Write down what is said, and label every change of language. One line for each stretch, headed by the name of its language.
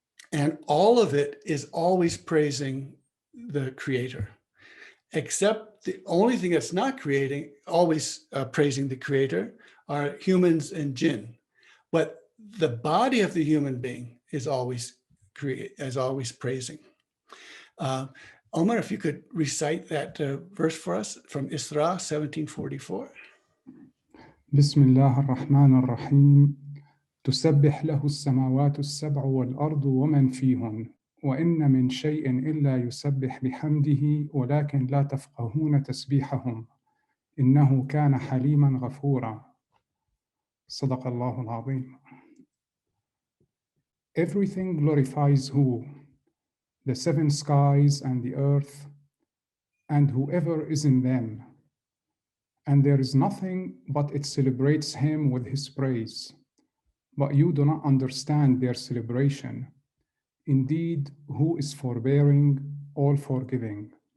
English: And all of it is always praising the creator, except the only thing that's not always praising the creator are humans and jinn. But the body of the human being is always praising. Omar, if you could recite that verse for us from Isra 1744.
Arabic: بسم الله الرحمن الرحيم تسبح له السماوات السبع والأرض ومن فيهن وإن من شيء إلا يسبح بحمده ولكن لا تفقهون تسبيحهم إنه كان حليما غفورا صدق الله العظيم.
English: Everything glorifies who? The seven skies and the earth and whoever is in them. And there is nothing but it celebrates him with his praise. But you do not understand their celebration. Indeed, who is forbearing, all forgiving.